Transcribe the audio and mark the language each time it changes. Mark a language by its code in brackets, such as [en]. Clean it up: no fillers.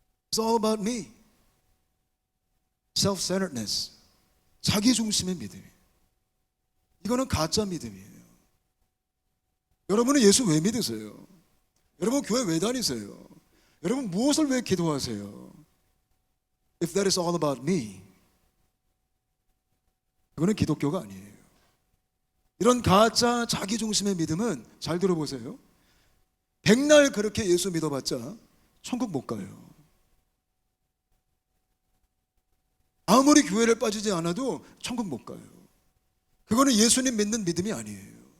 [en] It's all about me. Self-centeredness. [ko] 자기중심의 믿음. 이거는 가짜 믿음이에요. 여러분은 예수 왜 믿으세요? 여러분 교회 왜 다니세요? 여러분 무엇을 왜 기도하세요? [en] If that is all about me, [ko] 그거는 기독교가 아니에요. 이런 가짜 자기중심의 믿음은 잘 들어보세요. 백날 그렇게 예수 믿어봤자 천국 못 가요. 아무리 교회를 빠지지 않아도 천국 못 가요. 그거는 예수님 믿는 믿음이 아니에요.